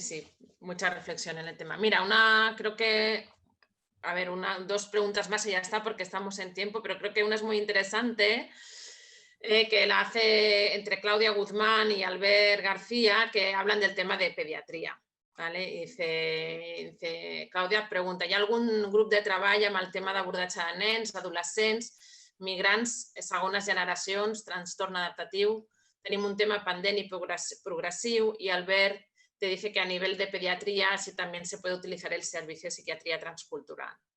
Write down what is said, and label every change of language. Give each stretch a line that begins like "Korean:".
Spanish: sí, mucha reflexión en el tema. Mira, creo que, a ver, dos preguntas más y ya está, porque estamos en tiempo, pero creo que una es muy interesante, que la hace entre Claudia Guzmán y Albert García, que hablan del tema de pediatría. ¿Vale? Dice, Claudia pregunta,
Catalan: hi ha algun grup de treball amb el tema d'abordatge de nens, adolescents, migrants, segones generacions, trastorn adaptatiu? Tenim un tema pendent i progressiu, i Albert
Spanish: te dice que a nivel de pediatría si también se puede utilizar el servicio de psiquiatría transcultural.